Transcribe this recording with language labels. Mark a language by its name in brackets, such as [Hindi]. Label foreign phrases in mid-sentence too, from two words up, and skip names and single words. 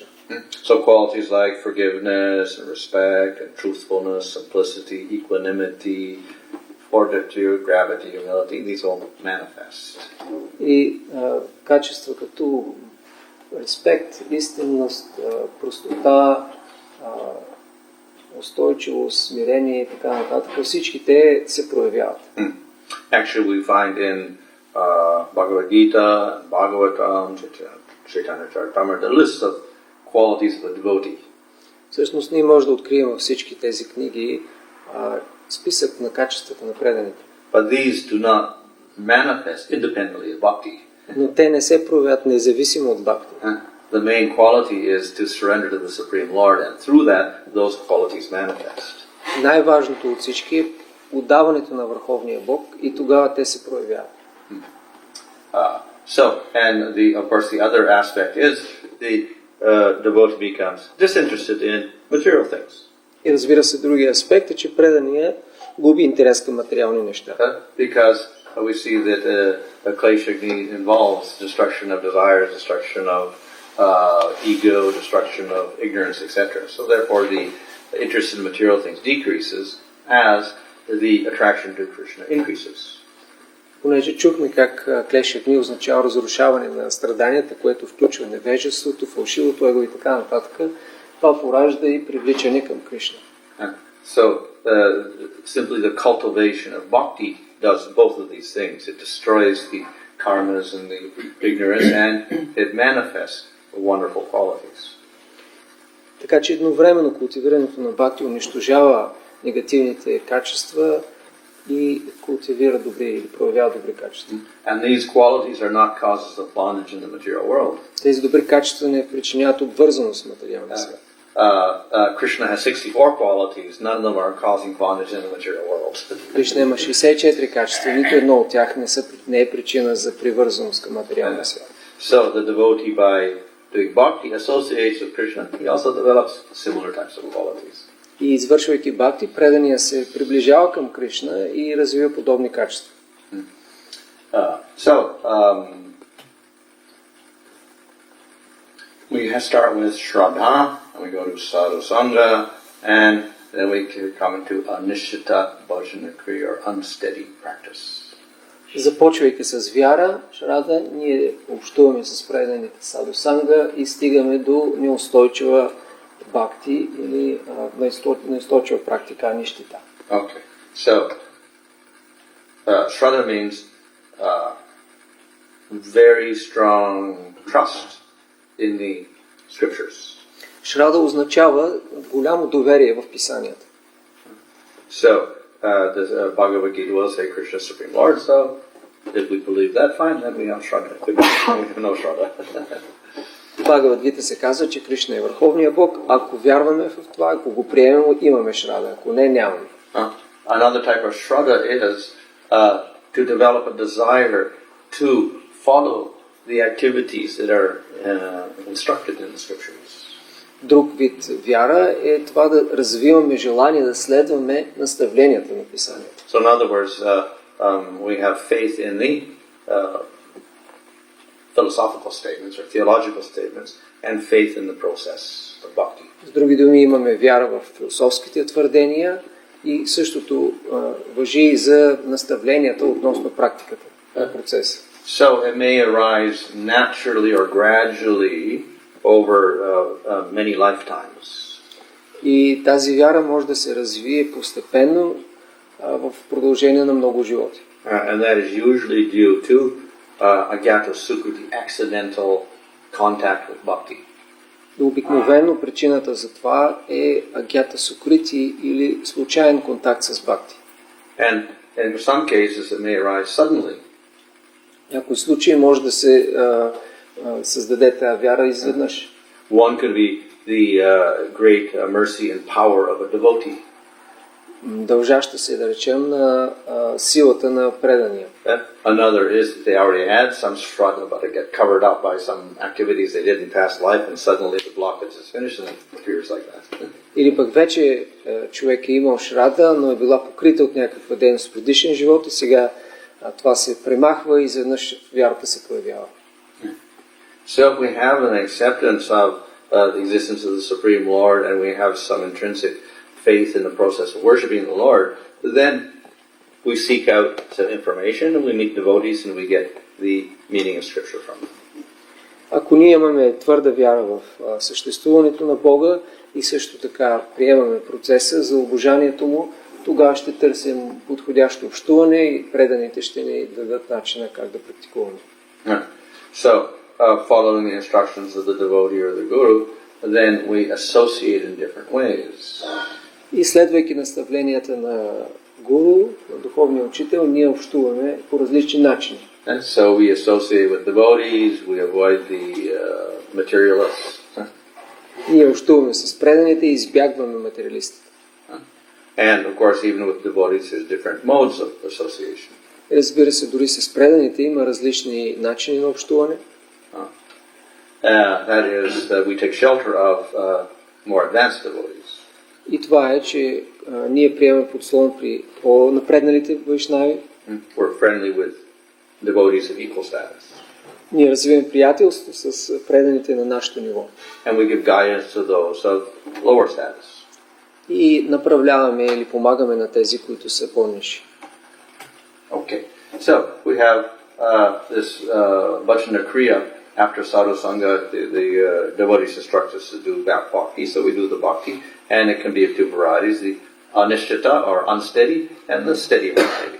[English] So qualities like forgiveness and respect and truthfulness, simplicity, equanimity, fortitude, gravity, humility, these all manifest. [Bulgarian] И качества като респект, истинност, простота, устойчивост, смирение и така нататък, всички те се проявяват. [English] Actually we find in Bhagavad Gita, Bhagavatam, Chaitanya Charitamrita, the list of qualities of a devotee. [Bulgarian] Всъщност ние можем да открием във всички тези книги списък на качествата на преданите. [English] But these do not manifest independently of bhakti. [Bulgarian] Но те не се проявяват независимо от бхакти. [English] The main quality is to surrender to the Supreme Lord, and through that, those qualities manifest. [Bulgarian] Най-важното от всички е отдаването на Върховния Бог и тогава те се проявяват. [English] And of course the other aspect is the devotee becomes disinterested in material things. [Bulgarian] И разбира се, другия аспект е, че преданият губи интерес към материални неща. [English] Because we see that kleshagni involves destruction of desires, destruction of ego, destruction of ignorance, etc. So therefore the interest in material things decreases as the attraction to Krishna increases. [Bulgarian] Понеже чухме как клешагни означава разрушаване на страданията, което включва невежеството, фалшивото его и така нататък, това поражда и привличане към Кришна. [English] So simply the cultivation of bhakti does both of these things. It destroys the karmas and the ignorance, and it manifests the wonderful qualities. [Bulgarian] Така че едновременно култивирането на бхакти унищожава негативните качества и култивира добри или проявява добри качества. [English] And these qualities are not causes of bondage in the material world. [Bulgarian] Тези добри качества не причиняват обвързаност в материалния свят. [English] Krishna has 64 qualities. None of them are causing bondage in the material world. [Bulgarian] Кришна има 64 качества, нито едно от тях не е причина за привързаност към материалния свят. [English] So the devotee, by doing bhakti, associates with Krishna. He also develops similar types of qualities. [Bulgarian] И извършвайки бхакти, предания се приближава към Кришна и развива подобни качества. [English] We start with Shraddha, and we go to [Sanskrit] साधु सङ्ग, [English] and then we come into [Sanskrit] अनिष्ठित भजन क्रिया, [English] or unsteady practice. [Bulgarian] Започвайки с вяра, Шрада, ние общуваме с преданите [Sanskrit] साधु सङ्ग [Bulgarian] и стигаме до неустойчива бхакти или неустойчива практика Аништита. [English] Okay, so Shraddha means very strong trust in the scriptures. [Bulgarian] Шрада означава голямо доверие в писанията. [English] So, the Bhagavad Gita will say Krishna is Supreme Lord, so if we believe that, fine, then we have Shraddha. We have no Shraddha. [Bulgarian] В Бхагавад Гита се казва, че Кришна е Върховния Бог. Ако вярваме в това, ако го приемем, имаме Шрада. Ако не, нямаме. [English] Another type of Shraddha is to develop a desire to follow the activities that are instructed in the scriptures. [Bulgarian] Друг вид вяра е това да развиваме желание да следваме наставленията на писанието. [English] So in other words, we have faith in the philosophical statements or theological statements and faith in the process of bhakti. [Bulgarian] С други думи, имаме вяра в философските твърдения и същото важи и за наставленията относно практиката на процеса. [English] So it may arise naturally or gradually over many lifetimes. [Bulgarian] И тази вяра може да се развие постепенно в продължение на много животи. [English] And that is usually due to [Sanskrit] अज्ञात सुकृति, [English] accidental contact with bhakti. [Bulgarian] И обикновено причината за това е [Sanskrit] अज्ञात सुकृति [Bulgarian] или случайен контакт с бхакти. [English] And in some cases it may arise suddenly. [Bulgarian] В някои случаи може да се създаде тази вяра изведнъж. [English] One could be the great mercy and power of a devotee. [Bulgarian] Дължаща се, да речем, на силата на предания. [English] Another is that they already had some shraddha, but it get covered up by some activities they did in past life, and suddenly the blockage is finished, and it appears like that. [Bulgarian] Или пък вече човек е имал шрада, но е била покрита от някаква дейност в предишен живот и сега това се премахва и изведнъж вярата се появява. [English] So if we have an acceptance of the existence of the Supreme Lord, and we have some intrinsic faith in the process of worshiping the Lord, then we seek out some information and we meet devotees and we get the meaning of Scripture from them. [Bulgarian] Ако ние имаме твърда вяра в съществуването на Бога и също така приемаме процеса за обожанието му, тогава ще търсим подходящо общуване и преданите ще ни дадат начина как да практикуваме. [English] So, following the instructions of the devotee or the guru, then we associate in different ways. [Bulgarian] И следвайки наставленията на гуру, на духовния учител, ние общуваме по различни начини. [English] And so we associate with devotees, we avoid the materialists. [Bulgarian] Ние общуваме с преданите и избягваме материалистите. [English] And of course, even with devotees, there's different modes of association. [Bulgarian] Разбира се, дори с преданите има различни начини на общуване. [English] That is, we take shelter of more advanced devotees. [Bulgarian] И това е, че ние приемаме подслон при по-напредналите вайшнави. [English] We're friendly with devotees of equal status. [Bulgarian] Ние развиваме приятелство с преданите на нашето ниво. [English] And we give guidance to those of lower status. [Bulgarian] И направляваме или помагаме на тези, които са по-ниши. [English] Okay, so we have this [Sanskrit] भजन क्रिया [English] after sadhusanga, the devotees instruct us to do bhakti, so we do the bhakti, and it can be of two varieties, the anishtita or unsteady, and the steady variety.